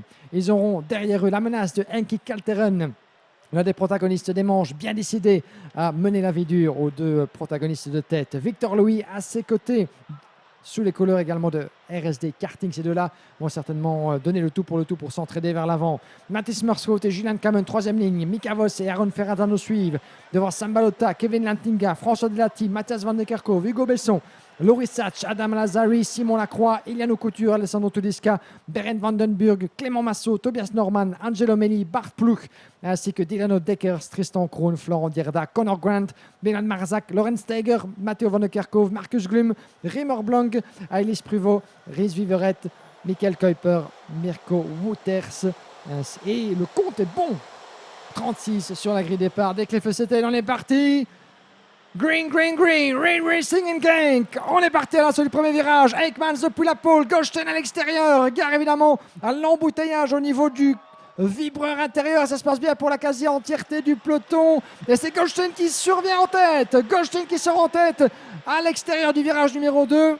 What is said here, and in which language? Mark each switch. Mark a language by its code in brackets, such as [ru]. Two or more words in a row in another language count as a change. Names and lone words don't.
[fr] Ils auront derrière eux la menace de Henki Kalteren, l'un des protagonistes des manches, bien décidé à mener la vie dure aux 2 protagonistes de tête. Victor Louis à ses côtés, sous les couleurs également de RSD Karting. Ces 2-là vont certainement donner le tout pour s'entraider vers l'avant. Mathis Mershout et Julian Kamen, 3e ligne. Mika Voss et Aaron Ferradano suivent. Devant Sam Balota, Kevin Lantinga, François Delati, Mathias Van de Kerkhove, Hugo Besson, Loris Satch, Adam Lazari, Simon Lacroix, Iliano Couture, Alessandro Tudiska, Berend Vandenburg, Clément Massot, Tobias Norman, Angelo Meli, Bart Pluch, ainsi que Dilano Deckers, Tristan Kroon, Florent Dierda, Connor Grant, Bernard Marzak, Lorenz Steiger, Matteo Van de Kerkhove, Marcus Glum, Rimmer Blanc, Ailis Pruvot, Rhys Viveret, Michael Kuiper, Mirko Wouters. Et le compte est bon. 36 sur la grille départ. Dès que les feux s'éteignent, on est parti. [en] Green, green, green, Rain Racing in Genk. [fr] On est parti à l'assaut du premier virage. Eijkmans depuis la pole, Goldstein à l'extérieur. Gare évidemment à l'embouteillage au niveau du vibreur intérieur. Ça se passe bien pour la quasi-entièreté du peloton. Et c'est Goldstein qui survient en tête. Goldstein qui sort en tête à l'extérieur du virage numéro 2.